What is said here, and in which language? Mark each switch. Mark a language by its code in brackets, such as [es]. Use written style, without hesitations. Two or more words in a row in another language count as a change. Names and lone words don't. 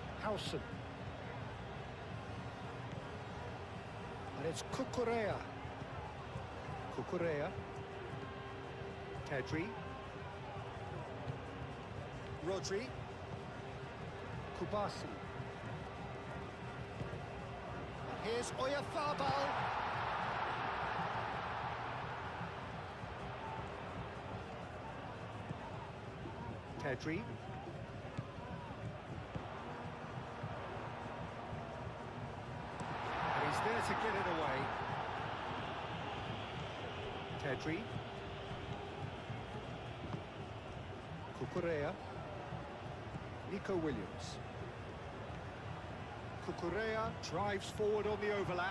[en] Howson. And it's Cucurella. Cucurella. Pedri. Rodri. Kubasi. Here's Oyarzabal. Pedri. And he's there to get it away. Pedri. Cucurella. Nico Williams. Cucurella drives forward on the overlap.